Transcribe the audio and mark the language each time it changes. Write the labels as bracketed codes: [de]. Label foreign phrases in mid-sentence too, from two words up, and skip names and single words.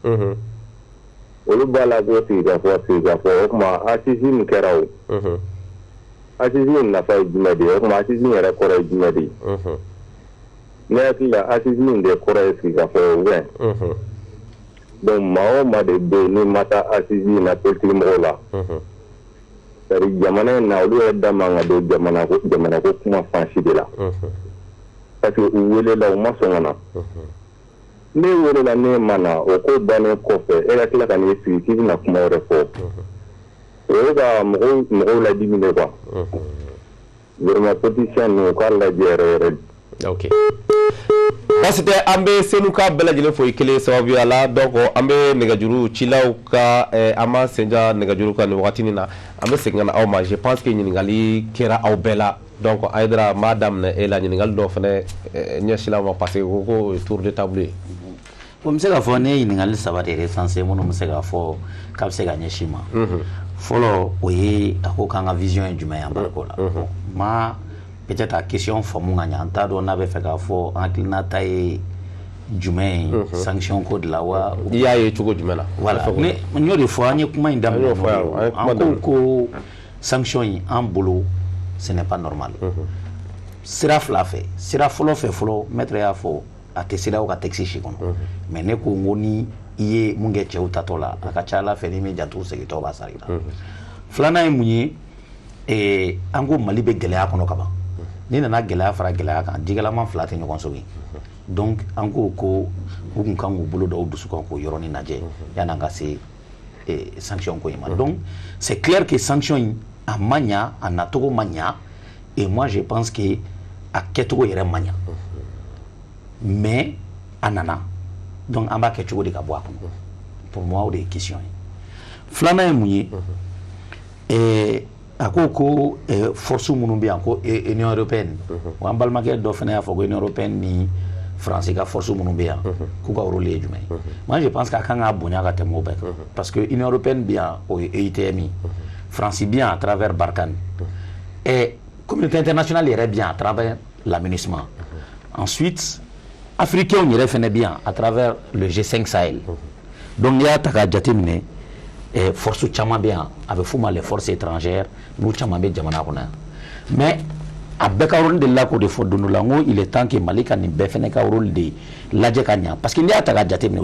[bm] Olu b'a la ko sigikafɔ o tuma assise min kɛra o. Assise nafa ye jumɛn de ye o tuma assise yɛrɛ kɔrɔ ye jumɛn de ye. Ne hakili la assise de kɔrɔ ye sigikafɔ ye [fr] ou bien. [bm] Donc maa o maa de bɛ yen ni ma taa assise na politique mɔgɔw la. [fr] C'est-à-dire [bm] jamana in na olu yɛrɛ da man ka don jamana ko kuma fan si de la. Parce que u welela u ma sɔn ka na. Ne welela ne ma na o ko bannen kɔfɛ e ka tila ka n'i sigi k'i bɛna kuma wɛrɛ fɔ. O ye ka mɔgɔw ladimi de quoi. Vraiment politicien ninnu u k'a lajɛ yɛrɛ yɛrɛ. Ok. Basi tɛ an bɛ Senu ka bɛɛ lajɛlen fo i kelen sababuya la donc an bɛ nɛgɛjuru cilaw ka an ma senja nɛgɛjuru kan nin wagati nin na an bɛ segin ka na aw ma [fr] je pense que [bm] ɲininkali kɛra aw bɛɛ la donc Ayidara m'a daminɛ e la ɲininkali dɔ fana ɲɛsila ma [fr] parce que [bm] ko [fr] tour de table [bm] ye. Bon, se k'a fɔ ne ye ɲininkali saba de recensé minnu bɛ se k'a fɔ k'a bɛ se ka ɲɛsin ma. Fɔlɔ o ye a ko k'an ka vision ye jumɛn ye an bariko la. Ma peut-être a question faamu ka ɲɛ an t'a dɔn n'a bɛ fɛ k'a fɔ an hakilinata ye jumɛn ye sanction ko de la wa. I y'a ye cogo jumɛn na. Voilà ne n y'o de fɔ an ye kuma in daminɛ an ko sanction in an bolo [fr] ce n'est pas normal. [bm] Sira fila fɛ sira fɔlɔ fɛ fɔlɔ maître y'a fɔ a tɛ siraw ka texte si kɔnɔ mais ne ko n ko ni i ye mun kɛ cɛw tatɔ la a ka ca Ala fɛ n'i mi janto segitɔ b'a sara i la. Filanan ye mun ye an ko Mali bɛ gɛlɛya kɔnɔ ka ban ni nana gɛlɛya fara gɛlɛya kan jigɛlama fila tɛ ɲɔgɔn sɔrɔ donc an ko u kun kan k'u bolo da u dusu kan k'o yɔrɔnin lajɛ yan'an ka se sanction ko in ma donc [fr] c'est clair que [bm] sanction in a ma ɲa a nacogo ma ɲa [fr] et moi je pense que [bm] a kɛcogo yɛrɛ ma ɲa mais a nana donc an b'a kɛ cogo di ka bɔ a kɔnɔ [fr] pour moi [bm] o de ye question ye filanan ye mun ye a ko force minnu bɛ yan ko Union européenne wa an balimakɛ dɔ fana y'a fɔ ko Union européenne ni France ka force minnu bɛ yan k'u ka rôle ye jumɛn ye [fr] moi je pense [bm] k'a kan k'a bonya ka tɛmɛ o bɛɛ kan [fr] parce que [bm] Union européenne bɛ yan o ye EITM France [fr] bien à travers Barkhane et communauté internationale [bm] yɛrɛ [fr] bien à travers l'AMINUSMA ensuite africains [bm] yɛrɛ fana [fr] bien à travers le G5 Sahel [bm] donc n'i y'a ta k'a jateminɛ force caman bɛ yan a bɛ f'u ma [fr] les forces étrangères [bm] n'u caman bɛ jamana kɔnɔ yan mais a bɛɛ ka rôle de la k'o de fɔ don dɔ la n ko [fr] il est temps que [bm] Mali ka nin bɛɛ fana ka rôle de lajɛ ka ɲa [fr] parce que [bm] n'i y'a ta k'a jateminɛ u